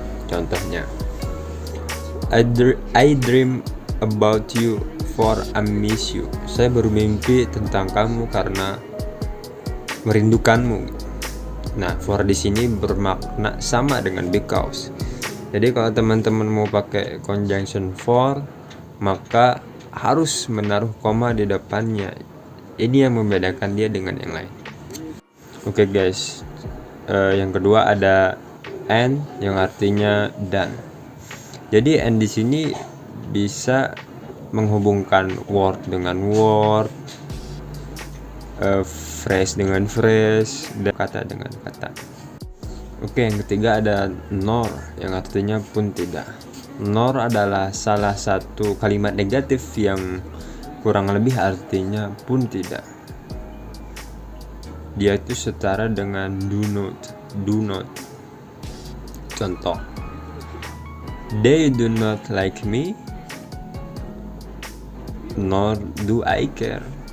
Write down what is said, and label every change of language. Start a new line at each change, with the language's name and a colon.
Indonesian: Contohnya,
English: I dream about you for I miss you.
Indonesian: Saya bermimpi tentang kamu karena merindukanmu. Nah, for di sini bermakna sama dengan because. Jadi kalau teman-teman mau pakai conjunction for, maka harus menaruh koma di depannya. Ini yang membedakan dia dengan yang lain. Oke guys, yang kedua ada and, yang artinya dan. Jadi and di sini bisa menghubungkan word dengan word, phrase dengan phrase, dan kata dengan kata. Oke, yang ketiga ada nor, yang artinya pun tidak. Nor adalah salah satu kalimat negatif yang kurang lebih artinya pun tidak. Dia itu setara dengan
English: do not.
Indonesian: Contoh,
English: they do not like me, nor do I care.